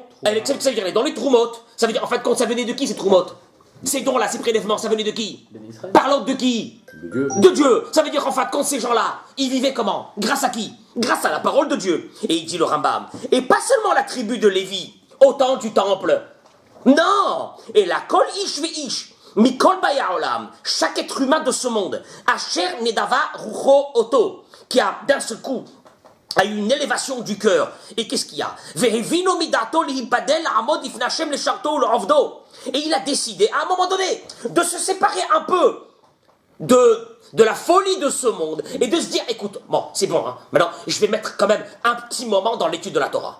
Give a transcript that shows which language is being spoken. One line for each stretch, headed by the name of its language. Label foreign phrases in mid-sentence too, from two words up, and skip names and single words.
French: Ça veut dire les dons, les troumotes. Ça veut dire, en fait, quand ça venait de qui, ces troumotes? Ces dons-là, ces prélèvements, ça venait de qui? Par l'ordre de qui? De Dieu. De Dieu. Ça veut dire, en fait, quand ces gens-là, ils vivaient comment? Grâce à qui? Grâce à la parole de Dieu. Et il dit le Rambam. Et pas seulement la tribu de Lévi, au temps du temple. Non. Et la
Hebrew: כל איש ואיש. מכל באי עולם.
French: Chaque être humain de ce monde.
Hebrew: אשר נדבה רוחו אותו.
French: Qui a d'un seul coup a eu une élévation du cœur. Et qu'est-ce qu'il y a? Et il a décidé, à un moment donné, de se séparer un peu de la folie de ce monde et de se dire, écoute, bon, c'est bon, hein, maintenant, je vais mettre quand même un petit moment dans l'étude de la Torah.